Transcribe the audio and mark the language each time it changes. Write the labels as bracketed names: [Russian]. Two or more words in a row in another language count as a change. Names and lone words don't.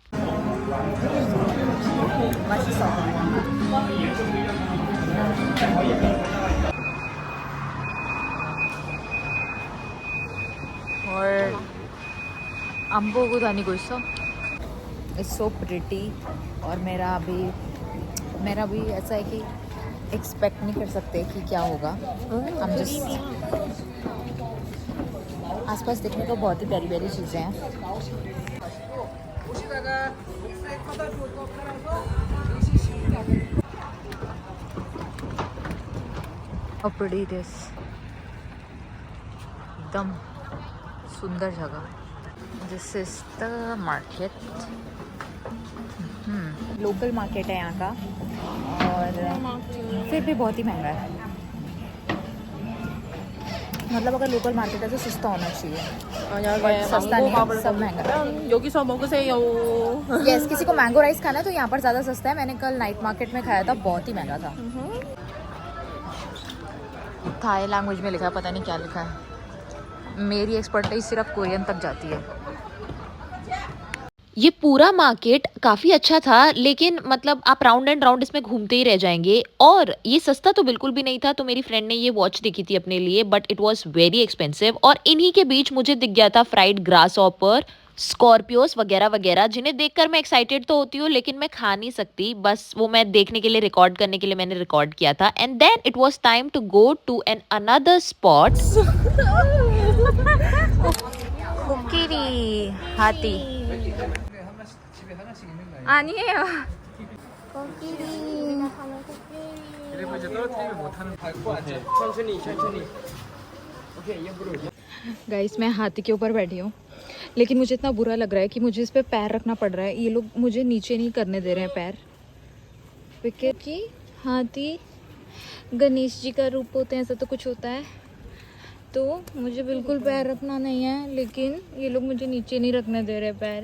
[Hindi] और अम्बो को धानी को [English] it's so pretty. [Hindi] और मेरा भी ऐसा है कि एक्सपेक्ट नहीं कर सकते कि क्या होगा। हम जस्ट आसपास देखने को बहुत ही प्यारी प्यारी चीज़ें हैं। [English] How pretty it is. [Hindi] एकदम सुंदर जगह। [English] this is the market. local market [Hindi] है यहाँ का, और फिर भी बहुत ही महंगा है। मतलब अगर [English] local market [Hindi] है तो सस्ता होना चाहिए, सस्ता नहीं है, सब महंगा है। [Korean] 여기서 먹으세요. [Hindi] यस, किसी को [English] mango rice [Hindi] खाना है तो यहाँ पर ज़्यादा सस्ता है। मैंने कल [English] night market [Hindi] में खाया था, बहुत ही महंगा था। [English] Thai language [Hindi] में लिखा है, पता नहीं क्या लिखा है। मेरी एक्सपर्टाइज सिर्फ कोरियन तक जाती है। ये पूरा मार्केट काफ़ी अच्छा था, लेकिन मतलब आप [English] round and round [Hindi] इसमें घूमते ही रह जाएंगे। और ये सस्ता तो बिल्कुल भी नहीं था। तो मेरी फ्रेंड ने ये वॉच देखी थी अपने लिए, [English] but it was very expensive. [Hindi] और इन्हीं के बीच मुझे दिख गया था [English] fried grasshopper, [Hindi] स्कॉर्पियोस वगैरह वगैरह, जिन्हें देखकर मैं एक्साइटेड तो होती हूँ लेकिन मैं खा नहीं सकती। बस वो मैं देखने के लिए, रिकॉर्ड करने के लिए मैंने रिकॉर्ड किया था। [English] and then it was time to go to an another spot. [Korean] 코끼리 हाथी 아니에요. 코끼리. 그리고 이제 떨어뜨리면 못하는 밟고 앉아. 천천히. 오케이, 옆으로. [Hindi] गाइस, मैं हाथी के ऊपर बैठी हूँ, लेकिन मुझे इतना बुरा लग रहा है कि मुझे इस पे पैर रखना पड़ रहा है। ये लोग मुझे नीचे नहीं करने दे रहे हैं पैर, क्योंकि हाथी गणेश जी का रूप होते हैं, ऐसा तो कुछ होता है। तो मुझे बिल्कुल पैर रखना नहीं है, लेकिन ये लोग मुझे नीचे नहीं रखने दे रहे पैर।